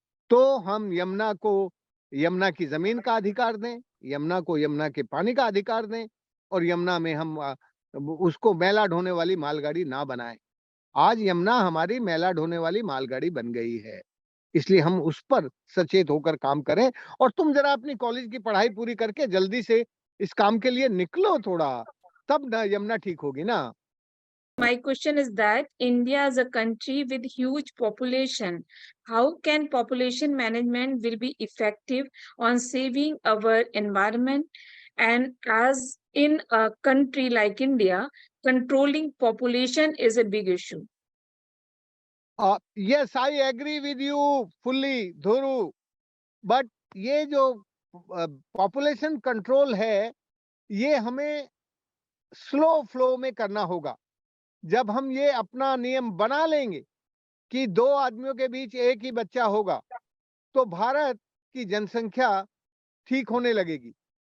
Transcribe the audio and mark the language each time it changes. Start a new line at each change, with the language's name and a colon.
Hindi: तो हम यमुना को यमुना की जमीन का अधिकार दें, यमुना को यमुना के पानी का अधिकार दें, और यमुना में हम उसको मैला ढोने वाली मालगाड़ी ना बनाएं। आज यमुना हमारी मैला ढोने वाली मालगाड़ी बन गई है, इसलिए हम उस पर सचेत होकर काम करें। और तुम जरा अपनी कॉलेज की पढ़ाई पूरी करके जल्दी से इस काम के लिए निकलो थोड़ा, तब ना यमुना ठीक होगी ना।
English: My question is that India is a country with huge population. How can population management will be effective on saving our environment? And as in a country like India, controlling population is a big issue. Yes, I agree with you fully, Dhuru.
Hindi: But ये जो population control है, ये हमें slow flow में करना होगा। जब हम ये अपना नियम बना लेंगे कि 2 आदमियों के बीच एक ही बच्चा होगा, तो भारत की जनसंख्या ठीक होने लगेगी।